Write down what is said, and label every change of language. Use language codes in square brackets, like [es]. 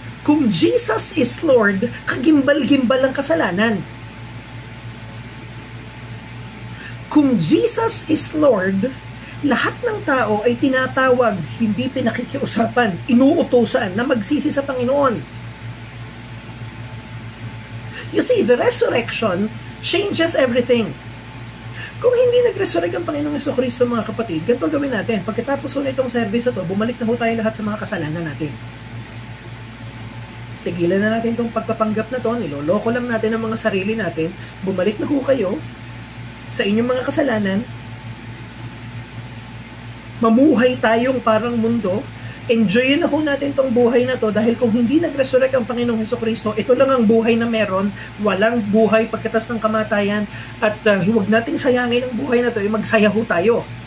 [tl] Kung [en] Jesus is Lord, [tl] kagimbal-gimbal ang kasalanan. Kung [en] Jesus is Lord, [tl] lahat ng tao ay tinatawag, hindi pinakikiusapan, inuutusan na magsisi sa Panginoon. [en] You see, the resurrection changes everything. [tl] Kung hindi nag-resurrect ang Panginoong Jesucristo, mga kapatid, ganito gawin natin. Pagkatapos ko na itong service na ito, bumalik na ho tayo lahat sa mga kasalanan natin. Tigilan na natin itong pagpapanggap na ito, niloloko lang natin ang mga sarili natin, bumalik na ho kayo sa inyong mga kasalanan, mamuhay tayong parang mundo, enjoyin na ho natin itong buhay na to dahil kung hindi nag-resurrect ang Panginoong Jesucristo, ito lang ang buhay na meron, walang buhay pagkatas ng kamatayan at huwag nating sayangin ang buhay na to, magsaya ho tayo.